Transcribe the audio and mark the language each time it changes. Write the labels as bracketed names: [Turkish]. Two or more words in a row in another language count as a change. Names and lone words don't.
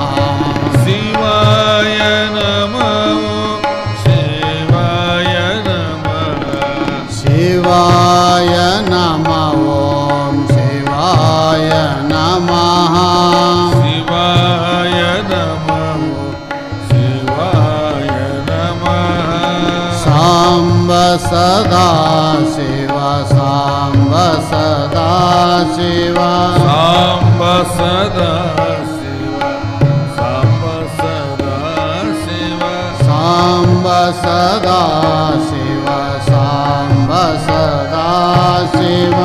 [Sanskrit] ಶಿವಾಯ ನಮಃ ಶಿವಾಯ ನಮಃ ಶಿವಾಯ ನಮಃ ಓಂ ಶಿವಾಯ ನಮಃ ಶಿವಾಯ ನಮಃ ಶಿವಾಯ ನಮಃ ಸಾಂಬ ಸದಾ ಶಿವ ಸಾಂಬ ಸದಾ ಶಿವ ಸಾಂಬ ಸದಾ ಶಿವ ಸಾಂಬ ಸದಾ ಶಿವ ಸಾಂಬ ಸದಾ ಶಿವ ಸಾಂಬ ಸದಾ ಶಿವ